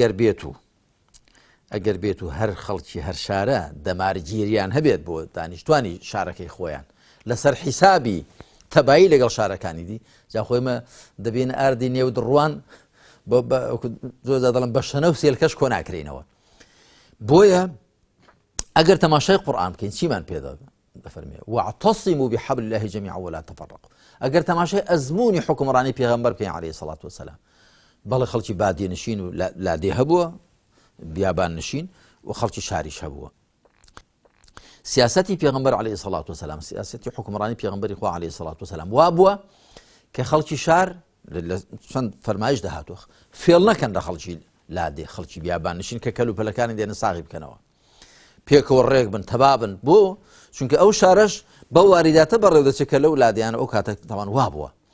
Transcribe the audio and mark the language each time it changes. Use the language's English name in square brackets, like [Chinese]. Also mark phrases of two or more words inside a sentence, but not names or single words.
[Central Kurdish] ئەگەر بێت و هەر خەڵکی هەر شارە دەمارگیریان هەبێت بۆ دانیشتوانی شارەکەی خۆیان لەسەر حیسابی تەبایی لەگەڵ شارەکانی دی جا خۆیمە دەبێنە ئاردی نێو دڕوان زۆر دەڵم بە شەنە و سێلکەش کۆ ناکرێنەوە بۆیە ئەگەر تەماشای قورئان بکەین چیمان پێدا دەفەرمێ [Arabic] واعتصموا بحبل الله جميعا ولا تفرقوا [Central Kurdish] ئەگەر تەماشای ئەزمموی حکمڕانی پێغەمبەر بکەین [Arabic] عەلەیهی سەڵات وسەلام [Central Kurdish] بەڵێ خەڵکی بادیێنشین و لادێ هەبووە بیابان نشین و خەڵکی شاریش هەبووە سیاسەتی پێغەمبەر [Arabic] عەلەیهی سەڵات وسەلام [Central Kurdish] سیاسەتی حکمڕانی پێغەمبەری خوا [Arabic] عەلەیهی سەڵات وسەلام [Central Kurdish] وا بووە کە خەڵکی شار چەند فەرمایش داهاتوە فێڵ نەکەن لە خەڵکی لادێ خەڵکی بیابان نشین کە کەلوپەلەکانی دێنە ساغی بکەنەوە پێکەوە ڕێک بن تەبابن بۆ چونکە ئەو شارەش بە واریداتە بەڕێو دەچێت کە لەو لادیانە ئەو کاتە تاوان وا بووە